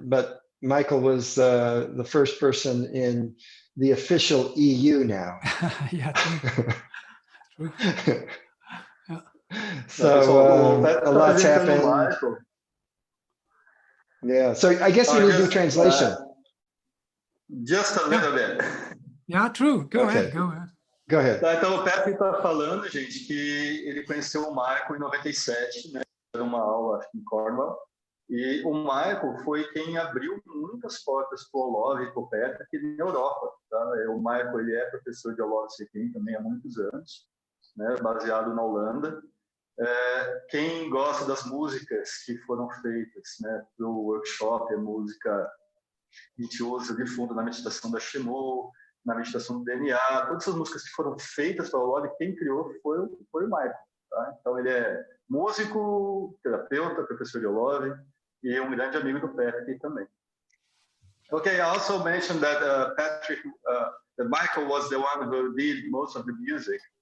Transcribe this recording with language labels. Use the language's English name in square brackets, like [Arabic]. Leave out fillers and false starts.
[English] But Michael was the first person in the official EU now. Yeah. True. Yeah. So a lot's happened. Yeah. So I guess we need to do a translation. Just a little bit. Yeah, true. Go ahead. Go ahead. [Portuguese] Tá, então o Pepe está falando, gente, que ele conheceu o Michael em 97, né? Era uma aula acho, em Cornwall. E o Michael foi quem abriu muitas portas para o Olov e para o Pepe aqui na Europa. Tá? O Michael ele é professor de Olov Sekhem também há muitos anos, né? Baseado na Holanda. Quem gosta das músicas que foram feitas, né, para o workshop, a música que a gente usa de fundo na meditação da Shemo, na meditação do Venha, todas essas músicas que foram feitas para o Olov, quem criou foi o Michael. Tá? Então ele é músico, terapeuta, professor de Olov e um grande amigo do Patrick também. [English] Okay, I also mentioned that that Michael was the one who did most of the music.